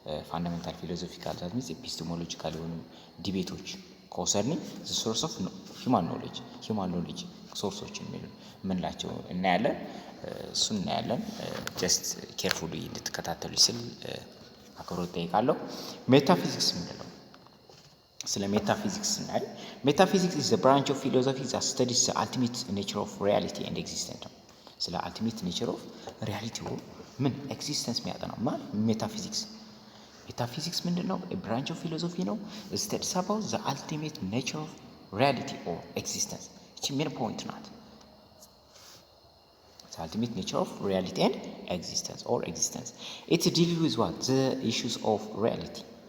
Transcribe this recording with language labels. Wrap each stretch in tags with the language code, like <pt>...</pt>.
<en>ፋንዳሜንታል ፊሎዞፊካል ዛት ሚንስ</en> <am>ኤፒስቴሞሎጂካል የሆኑ ዲቤቶች</am> <en>ኮንሰርኒንግ ዘ ሶርስ ኦፍ ሂውማን ኖሌጅ</en> <am>ሶርሶችን የምንላቸው እናያለን። እሱን እናያለን።</am> <en>ጀስት ኬርፉሊ</en> <am>እንድትከታተሉ ስል አክብሮት ጠይቃለሁ። ሜታፊዚክስ ምንድነው? ስለ ሜታፊዚክስ ስናይ ሜታፊዚክስ</am> <en>is the branch of philosophy that studies the ultimate nature of reality and existence</en> <am>ነው። ስለ ultimate nature of reality ምን ኤግዚስተንስ የሚያጠናው ማለት ሜታፊዚክስ ምንድነው?</am> <en>a branch of philosophy ነው studies about the ultimate nature of reality or existence።</en> <am>እቺ ሜን ፖይንት ናት።</am> <en>the ultimate nature of reality and existence it deals with what the issues of reality</en>